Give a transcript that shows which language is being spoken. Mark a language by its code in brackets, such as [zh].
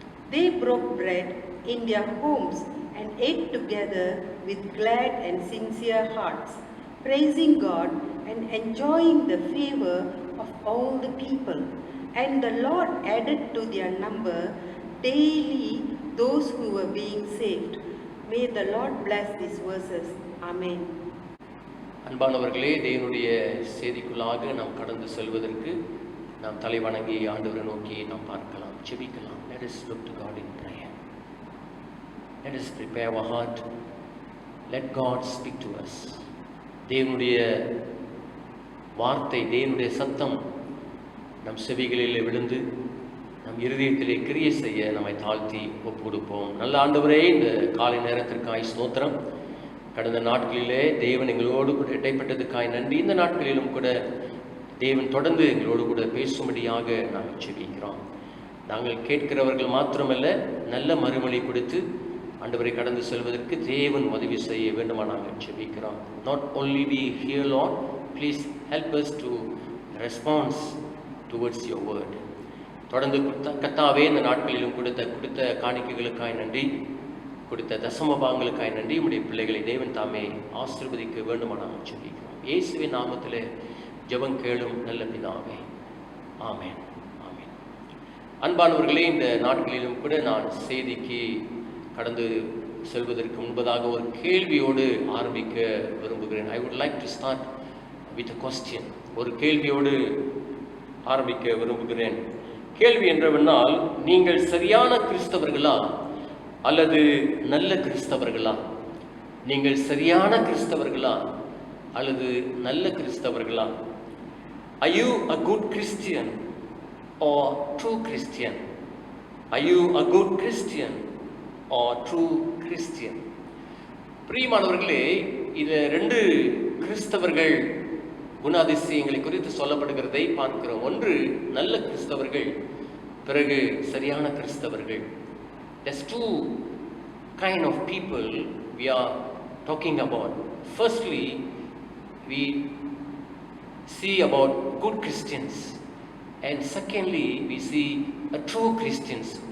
[en] They broke bread in their homes and ate together with glad and sincere hearts, praising God and enjoying the favor of all the people. And the Lord added to their number daily those who were being saved. May the Lord bless these verses. Amen. [ta] அன்பானவர்களே, தேவனுடைய செய்திக்குள்ளாக நாம் கடந்து செல்வதற்கு நாம் தலை வணங்கி ஆண்டவரை நோக்கி நாம் பார்க்கலாம், ஜெபிக்கலாம். [en] Let us look to God in prayer. Let us prepare our heart. Let God speak to us. [ta] தேவனுடைய வார்த்தை, தேவனுடைய சத்தம் நம் செவிகளில் விழுந்து நம் இருதயத்திலே கிரியை செய்ய நம்மை தாழ்த்தி ஒப்பு கொடுப்போம். நல்ல ஆண்டவரே, இந்த காலை நேரத்திற்காய் ஸ்தோத்திரம். கடந்த நாட்களிலே தேவன் எங்களோடு கூட இடைப்பட்டதுக்காய் நன்றி. இந்த நாட்களிலும் கூட தேவன் தொடர்ந்து எங்களோடு கூட பேசும்படியாக நாங்கள் ஜெபிக்கிறோம். நாங்கள் கேட்கிறவர்கள் மாத்திரமல்ல, நல்ல மறுமொழி கொடுத்து ஆண்டவரை கடந்து செல்வதற்கு தேவன் உதவி செய்ய வேண்டுமா நாங்கள் ஜெபிக்கிறோம். [en] Not only we hear, Lord, please help us to respond towards your word. [ta] தொடர்ந்து கர்த்தாவே, இந்த நாட்களிலும் கொடுத்த காணிக்கைகளுக்காய் நன்றி, கொடுத்த தசமபாகங்களுக்காய் நன்றி. உம்முடைய பிள்ளைகளை தேவன் தாமே ஆசீர்வதிக்க வேண்டுமா நாங்கள் ஜெபிக்கிறோம். இயேசுவின் நாமத்திலே ஜெபம் கேளும் நல்ல பிதாவே. ஆமென், ஆமென். அன்பானவர்களே, இந்த நாட்களிலும் கூட நான் செய்திக்கு கடந்து செல்வதற்கு முன்பதாக ஒரு கேள்வியோடு ஆரம்பிக்க விரும்புகிறேன். [en] I would like to start with a question. [ta] ஒரு கேள்வியோடு ஆரம்பிக்க விரும்புகிறேன். கேள்வி என்றவென்றால், நீங்கள் சரியான கிறிஸ்தவர்களா அல்லது நல்ல கிறிஸ்தவர்களா? நீங்கள் சரியான கிறிஸ்தவர்களா அல்லது நல்ல கிறிஸ்தவர்களா? [en] Are you a good Christian or true Christian? Are you a good Christian or true Christian? [ta] பிரியமானவர்களே, இது ரெண்டு கிறிஸ்தவர்கள் குணாதிசயங்களை குறித்து சொல்லப்படுகிறதை பார்க்கிறோம். ஒன்று நல்ல கிறிஸ்தவர்கள், பிறகு சரியான கிறிஸ்தவர்கள். [en] There's two kind of people we are talking about. Firstly, we see about good Christians, and secondly, we see a true Christians.